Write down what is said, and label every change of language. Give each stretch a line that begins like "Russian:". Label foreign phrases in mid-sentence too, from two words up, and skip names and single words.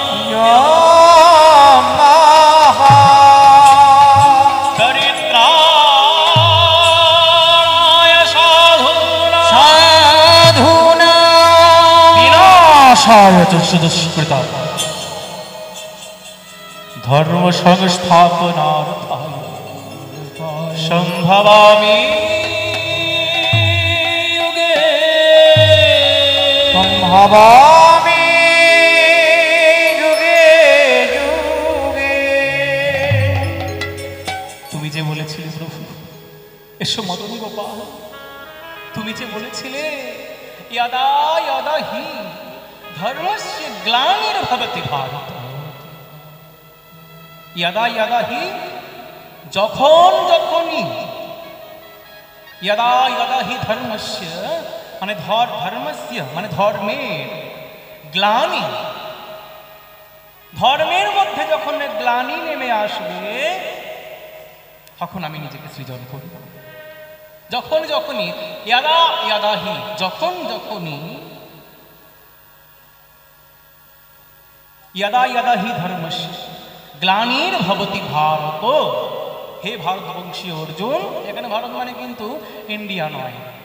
Sanskrit: दुष्कृता धर्म संस्थापनार्थाय संभवामि युगे संभवामि युगे युगे।
Bangla: তুমি যে বলেছিলে প্রভু, এসো মদন গোপাল, তুমি যে বলেছিলে
Sanskrit: यदा यदा हि धर्मस्य ग्लानिर्भवति भारत, यदा यदा हि
Bangla: যখন যখনই,
Sanskrit: यदा यदा हि धर्मस्य
Bangla: মানে ধর্মস্য মানে ধর্মের, গ্লানি ধর্মের মধ্যে যখন গ্লানি নেমে আসবে তখন আমি নিজেকে সৃজন করব। যখন যখনই
Sanskrit: ইয়াদা ইয়াদাহি
Bangla: যখন যখনই
Sanskrit: ইয়াদা ইয়াদাহি ধর্মস্য গ্লানির ভবতি ভারত,
Bangla: হে ভারতবংশীয় অর্জুন, এখানে ভারত মানে কিন্তু ইন্ডিয়া নয়।